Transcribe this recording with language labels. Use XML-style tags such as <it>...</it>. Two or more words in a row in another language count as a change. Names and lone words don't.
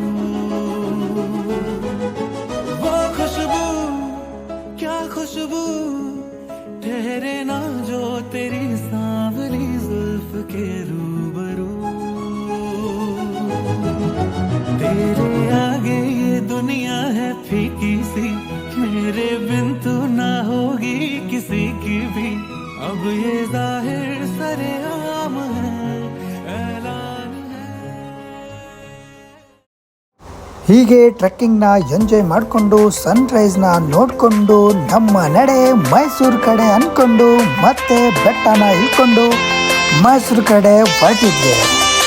<hi>वो खुशबू क्या खुशबू ठहरे ना जो तेरी सांवली जुल्फ के रूबरू, तेरे आगे ये दुनिया है फीकी सी, मेरे बिन तू ना होगी किसी की भी, अब ये जाहिर सरेआम है ऐलान है.</hi> <kn>ಹೀಗೆ ಟ್ರೆಕ್ಕಿಂಗ್ನ ಎಂಜಾಯ್ ಮಾಡಿಕೊಂಡು ಸನ್ರೈಸ್ನ ನೋಡಿಕೊಂಡು ನಮ್ಮ ನಡೆ ಮೈಸೂರು ಕಡೆ ಅಂದ್ಕೊಂಡು ಮತ್ತೆ ಬೆಟ್ಟನ ಇಳ್ಕೊಂಡು ಮೈಸೂರು ಕಡೆ ಹೊರಟಿದ್ವಿ.</kn>